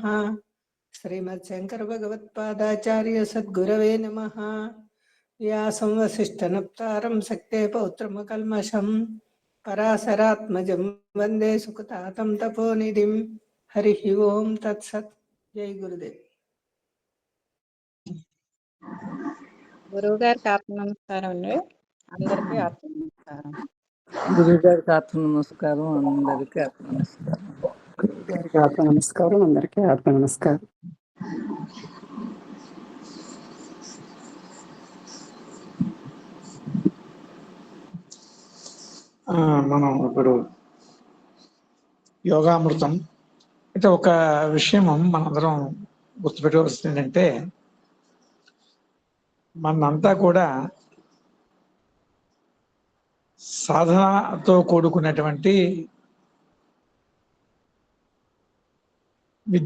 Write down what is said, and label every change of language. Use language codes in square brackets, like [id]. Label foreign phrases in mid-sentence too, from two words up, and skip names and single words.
[sa] श्रीमद्शंकर भगवत्पादाचार्य सद्गुरवे नमः। व्यासं वसिष्ठनप्तारं शक्ते पौत्रमकल्मषं पराशरात्मजं वन्दे सुखतातं तपोनिधिं। हरि ओम तत्सत्। जय गुरुदेव। [te] గురువు గారికి ఆత్మ నమస్కారం అండి. అందరికీ ఆత్మ నమస్కారం. గురువు గారికి ఆత్మ నమస్కారం, అందరికీ ఆత్మ నమస్కారం. గారికి ఆత్మ నమస్కారం, అందరికీ ఆత్మ నమస్కారం. మనం ఇప్పుడు యోగామృతం అంటే ఒక విషయం మనందరం గుర్తుపెట్టవలసింది ఏంటంటే, మనంతా కూడా సాధనతో కూడుకున్నటువంటి విద్య.